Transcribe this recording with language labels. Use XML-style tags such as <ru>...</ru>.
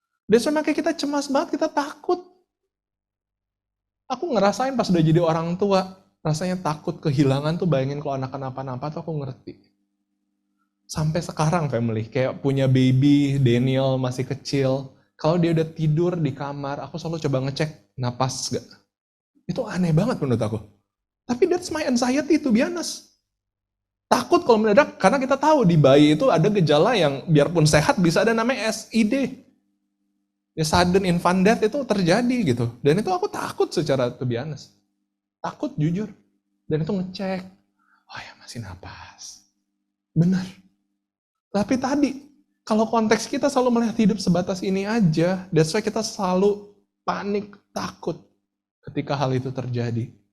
<id>Dan makanya kita cemas banget, kita takut. Aku ngerasain pas udah jadi orang tua, rasanya takut kehilangan tuh, bayangin kalau anak kenapa-napa tuh aku ngerti. Sampai sekarang family, kayak punya baby, Daniel masih kecil, kalau dia udah tidur di kamar, aku selalu coba ngecek napas gak. Itu aneh banget menurut aku. Tapi</id> <en>that's my anxiety to be honest.</en> <id>Takut kalau mendadak, karena kita tahu di bayi itu ada gejala yang biarpun sehat bisa ada namanya SID. Ya, sudden infant death itu terjadi gitu. Dan itu aku takut secara</id> <en>to be honest.</en> <id>Takut jujur. Dan itu ngecek. Oh ya, masih napas. Benar. Tapi tadi, kalau konteks kita selalu melihat hidup sebatas ini aja,</id> <en>that's why</en> <id>kita selalu panik, takut ketika hal itu terjadi.</id>